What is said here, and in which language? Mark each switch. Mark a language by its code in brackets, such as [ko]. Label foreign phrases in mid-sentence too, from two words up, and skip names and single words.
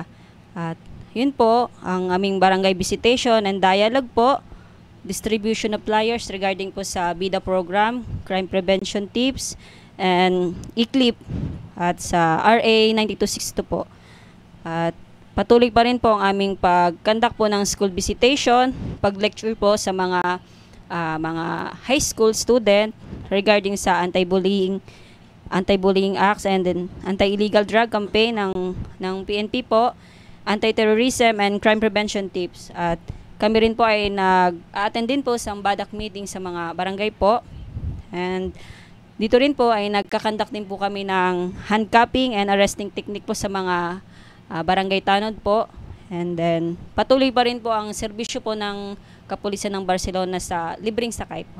[tl] At yun po, ang aming barangay [en] visitation and dialogue [tl] po, [en] distribution of flyers [tl] regarding po sa BIDA program, [en] crime prevention tips, [tl] and ECLIP at sa RA 9262 po. At patuloy pa rin po ang aming pag-conduct po ng [en] school visitation, [tl] pag-lecture po sa mga [en] high school student [tl] regarding sa [en] anti-bullying acts and then anti-illegal drug campaign [tl] ng PNP po, [en] anti-terrorism and crime prevention tips. [tl] At kami rin po ay nag-attend din po sa BADAC meeting sa mga barangay po. And dito rin po ay nagkakandak din po kami ng [en] handcuffing and arresting technique [tl] po sa mga barangay tanod po. [en] And then [tl] patuloy pa rin po ang serbisyo po ng Kapulisan ng Barcelona sa libreng sakay po.